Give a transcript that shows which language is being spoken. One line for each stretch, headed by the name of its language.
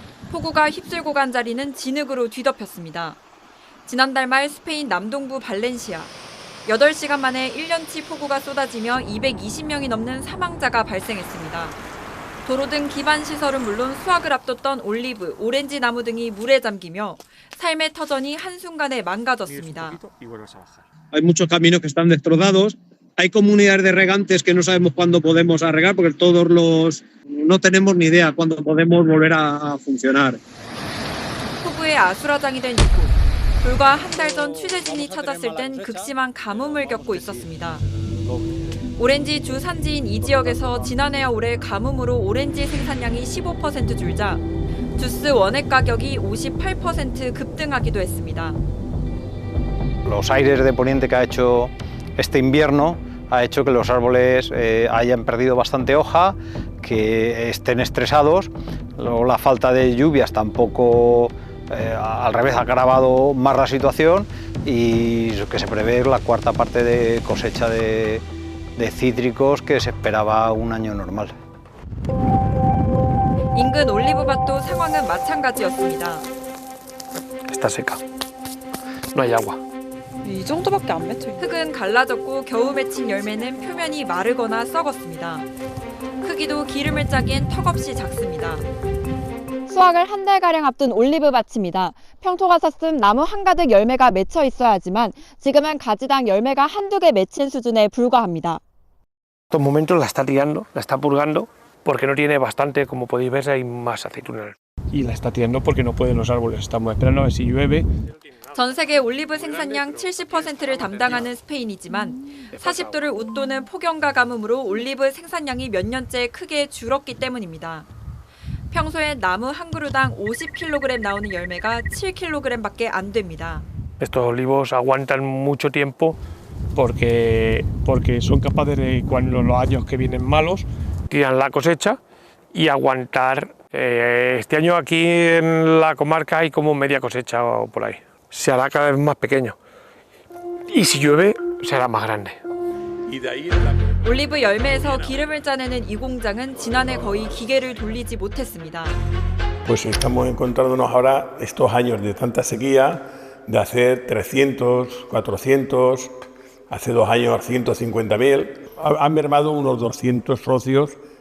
Korean: 폭우가 휩쓸고 간 자리는 진흙으로 뒤덮였습니다. 지난달 말 스페인 남동부 발렌시아. 8시간 만에 1년치 폭우가 쏟아지며 220명이 넘는 사망자가 발생했습니다. 도로 등 기반 시설은 물론 수확을 앞뒀던 올리브, 오렌지 나무 등이 물에 잠기며 삶의 터전이 한순간에 망가졌습니다.
Spanish: Hay muchos caminos que están destrozados. Hay comunidades de regantes que no sabemos cuándo podemos regar porque no tenemos ni idea cuándo podemos volver a funcionar.
Korean: 폭우에 아수라장이 된 이곳. 불과 한 달 전 취재진이 찾았을 땐 극심한 가뭄을 겪고 있었습니다. 오렌지 주 산지인 이 지역에서 지난해와 올해 가뭄으로 오렌지 생산량이 15% 줄자 주스 원액 가격이 58% 급등하기도 했습니다.
Spanish: Los aires de poniente que ha hecho este invierno ha hecho que los árboles hayan perdido bastante hoja, que estén estresados. Luego la falta de lluvias tampoco, al revés, ha agravado más la situación y que se prevé la cuarta parte de cosecha de cítricos que se esperaba un año normal.
Korean: 인근 올리브밭도 상황은 마찬가지였습니다.
Spanish: Está seca. No hay agua.
Korean: 이 정도밖에 안 맺혀. 흙은 갈라졌고 겨우 맺힌 열매는 표면이 마르거나 썩었습니다. 크기도 기름을 짜기엔 턱없이 작습니다. 수확을 한 달가량 앞둔 올리브 밭입니다. 평토가 섰음 나무 한가득 열매가 맺혀 있어야 하지만 지금은 가지당 열매가 한두 개 맺힌 수준에 불과합니다.
Spanish: En estos momentos la está tirando, la está purgando, porque no tiene bastante, como podéis ver, hay más aceitunas. Y la está tirando porque no pueden los árboles. Estamos esperando a ver si llueve.
Korean: 전 세계 올리브 생산량 70%를 담당하는 스페인이지만 40도를 웃도는 폭염과 가뭄으로 올리브 생산량이 몇 년째 크게 줄었기 때문입니다. 평소에 나무 한 그루당 50kg 나오는 열매가 7kg밖에 안 됩니다.
Spanish: Estos olivos aguantan mucho tiempo porque son capaces de, cuando los años que vienen malos, tiran la cosecha y aguantar. Este año aquí en la comarca hay como media cosecha o por ahí. Se hará cada vez más pequeño y si llueve será más grande.
Korean: 올리브 열매에서 기름을 짜내는 이 공장은 지난해 거의 기계를 돌리지 못했습니다.
Spanish: Pues estamos encontrándonos ahora estos años de tanta sequía, de hacer 300, 400, hace 2 años 150.000. Han mermado unos 200 socios.